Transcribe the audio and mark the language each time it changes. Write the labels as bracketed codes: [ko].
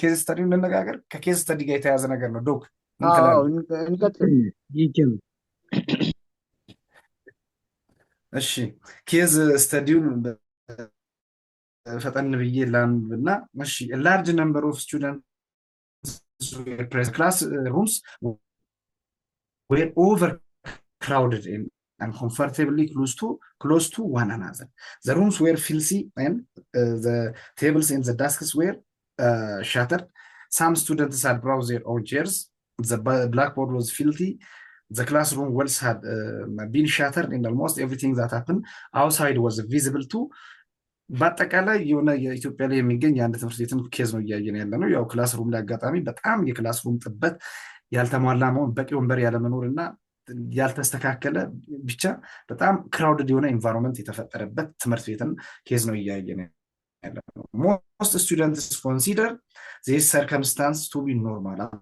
[am] ኬዝ ስተዲ እንነጋገር። ከኬዝ ስተዲ ጋር የተያዘ ነገር ነው። ዶክ እሺ፣ ኬዝ ስተዲውን ፈጠን ብዬ ላንብና። እሺ፣ [en] ላርጅ ነምበር ኦፍ ስቱደንትስ ክላስ ሩምስ ዌር ኦቨር ክራውድድ and comfortably close to one another. The rooms were filthy and the tables and the desks were shattered. Some students had brought their own chairs. The blackboard was filthy. The classroom walls had been shattered, and almost everything that happened outside was visible too. [am] በአጠቃላይ የሆነ የኢትዮጵያ ላይ የሚገኝ የአንድ ትምህርት ቤትን ኬዝ ነው እያየን ያለ ነው። ያው ክላስሩም ላይ አጋጣሚ በጣም የክላስሩም ጥበት፣ ያልተሟላ መሆን፣ በቂ ወንበር ያለመኖር እና ያልተስተካከለ ብቻ በጣም ክራውድድ የሆነ ኢንቫይሮንመንት የተፈጠረበት ትምህርት ቤትን ኬዝ ነው እያየን ያለ ነው። [en] ሞስት ስቱደንትስ ኮንሲደር ዚስ ሰርከምስታንስ ቱ ቢ ኖርማል፣